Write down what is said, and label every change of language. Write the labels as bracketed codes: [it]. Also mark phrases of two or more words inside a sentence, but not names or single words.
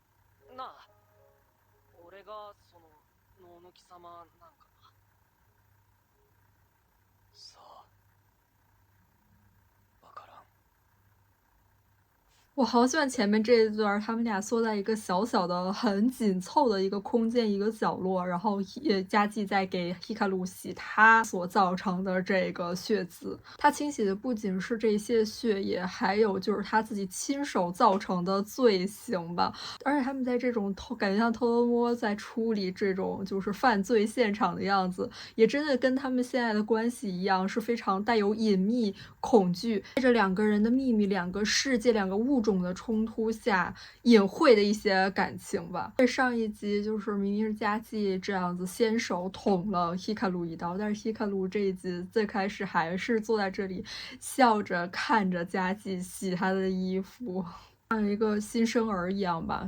[zh] 我好喜歡前面這一段，他們倆縮在一個小小的、很緊湊的一個空間、一個角落，然後佳紀在給希卡魯洗他所造成的這個血漬。他清洗的不僅是這些血液，還有就是他自己親手造成的罪行吧。而且他們在這種感覺像偷偷摸在處理這種就是犯罪現場的樣子，也真的跟他們現在的關係一樣，是非常帶有隱秘、恐懼，帶着兩個人的秘密、兩個世界、兩個物種的衝突下隱晦的一些感情吧。上一集就是明明是佳紀這樣子先手捅了希卡魯一刀，但是希卡魯這一集最開始還是坐在這裡笑着看着佳紀洗他的衣服，像一個新生兒一樣吧。